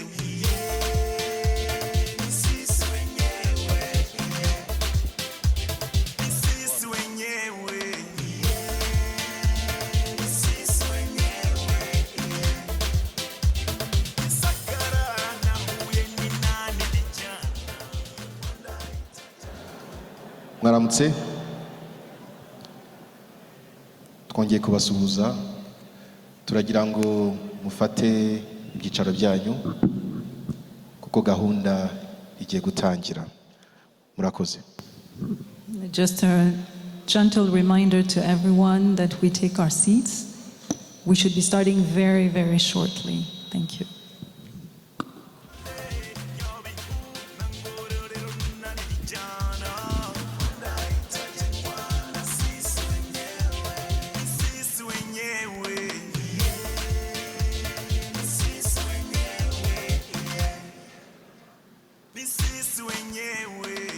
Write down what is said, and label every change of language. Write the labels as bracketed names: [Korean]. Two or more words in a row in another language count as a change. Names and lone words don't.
[Swahili] sisi wenyewe ni sisi wenyewe sisi wenyewe Sakara na huye ni nani vijana [Kinyarwanda] mwaramutse twongeye kubasuhuza turagira ngo mufate ibyicaro byanyu kuko gahunda igiye gutangira murakoze. [English] Just a gentle reminder to everyone that we take our seats. We should be starting very, very shortly. Thank you. [Swahili] sisi wenyewe ni sisi wenyewe